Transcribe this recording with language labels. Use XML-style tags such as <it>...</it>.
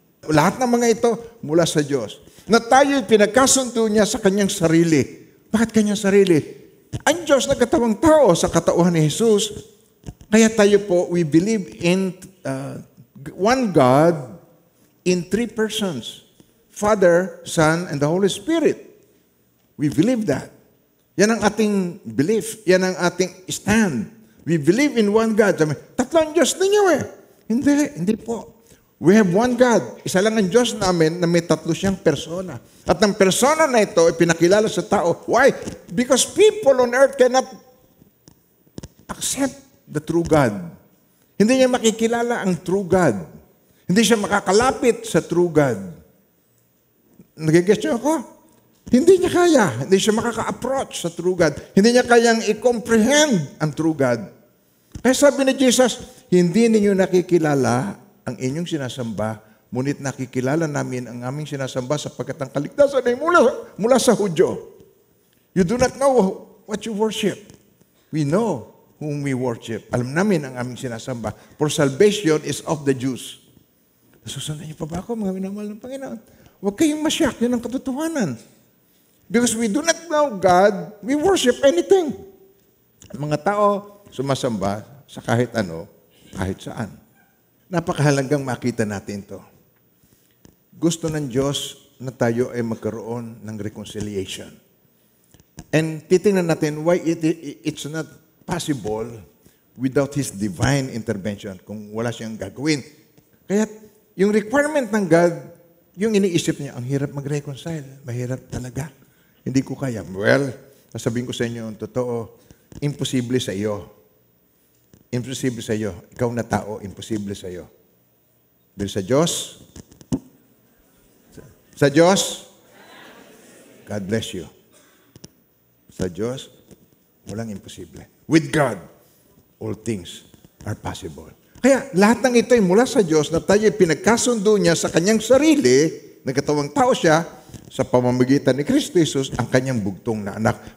<tl>Lahat ng mga ito mula sa Diyos. Na tayo'y pinagkasundo niya sa kanyang sarili. Bakit kanyang sarili? Ang Diyos nagkatawang tao sa katauhan ni Jesus. Kaya tayo po,</tl> <en>we believe in one God in three persons. Father, Son, and the Holy Spirit. We believe that.</en> <tl>Yan ang ating belief. Yan ang ating stand.</tl> <en>We believe in one God.</en> <tl>Sabi, tatlong Diyos ninyo eh. Hindi po.</tl> <en>We have one God.</en> <tl>Isa lang ang Diyos namin na may tatlo siyang persona. At ang persona na ito ay pinakilala sa tao.</tl> <en>Why? Because people on earth cannot accept the true God.</en> <tl>Hindi niya makikilala ang true God. Hindi siya makakalapit sa true God. Nagigets niyo ako? Hindi niya kaya. Hindi siya makaka-approach sa true God. Hindi niya kayang i-comprehend ang true God. Kaya sabi ni Jesus, hindi ninyo nakikilala ang inyong sinasamba, ngunit nakikilala namin ang aming sinasamba sapagkat ang kaligtasan ay mula sa Hudyo.</tl> <en>You do not know what you worship. We know whom we worship.</en> <tl>Alam namin ang aming sinasamba.</tl> <en>For salvation is of the Jews.</en> <tl>Nasusundan niyo pa ba ako, mga minamahal ng Panginoon? Huwag kayong masyak. Yan ang katotohanan.</tl> <en>Because we do not know God, we worship anything.</en> <tl>Mga tao sumasamba sa kahit ano, kahit saan. Napakahalagang makita natin to. Gusto ng Diyos na tayo ay magkaroon ng reconciliation.</tl> <en>And</en> <tl>titingnan natin</tl> <en>why it's not possible without His divine intervention</en> <tl>kung wala siyang gagawin. Kaya yung requirement ng God, yung iniisip niya, ang hirap mag-reconcile. Mahirap talaga. Hindi ko kaya. Well, sasabihin ko sa inyo, ang totoo, imposible sa iyo. Imposible sa iyo. Ikaw na tao, imposible sa iyo. Pero sa Diyos,</tl> <en>God bless you.</en> <tl>Sa Diyos, walang imposible.</tl> <en>With God, all things are possible.</en> <tl>Kaya lahat ng ito ay mula sa Diyos na tayo pinagkasundo niya sa kanyang sarili, nagkatawang tao siya, sa pamamagitan ni Kristo Jesus, ang kanyang bugtong na anak.</tl>